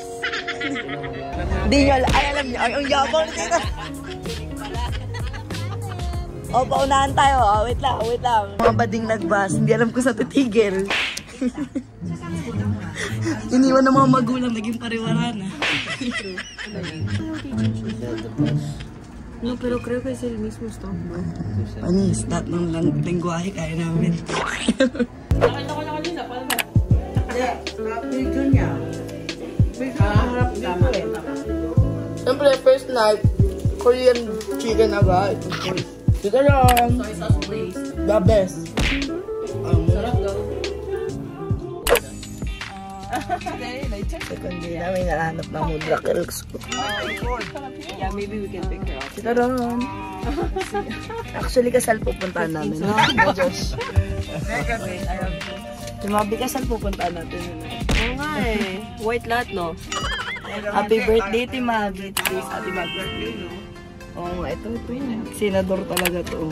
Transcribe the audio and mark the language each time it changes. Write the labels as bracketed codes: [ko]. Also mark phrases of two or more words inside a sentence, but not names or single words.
[tl] Hindi nyo alam. Ay, alam nyo. Ay, ang yabang na dito. O, paunahan tayo. Oh, wait lang, wait lang. Mga bading nagbas. Hindi alam ko sa titigil. Iniwan ng mga magulang. Naging pariwara na. [es] No, pero creo que es el mismo stop. [tl] Panis, lahat ng lengguwahe kaya namin. Video niya. Harap dito eh. Siyempre, [en] first night, Korean chicken [tl] agad. Dito lang. [en] Soy sauce please. The best. [tl] Sarap daw. [en] Second day [tl] namin nahanap ng mudra kills ko. [en] Yeah, maybe we can pick her up. [tl] Dito lang. Actually, kasal pupuntahan namin. No, Josh. Tumabi kasal pupuntahan natin. Oo nga eh. White lahat, no? [en] Happy birthday, Timagi. Please, happy birthday, no? [tl] Oo nga, ito. Senador talaga to.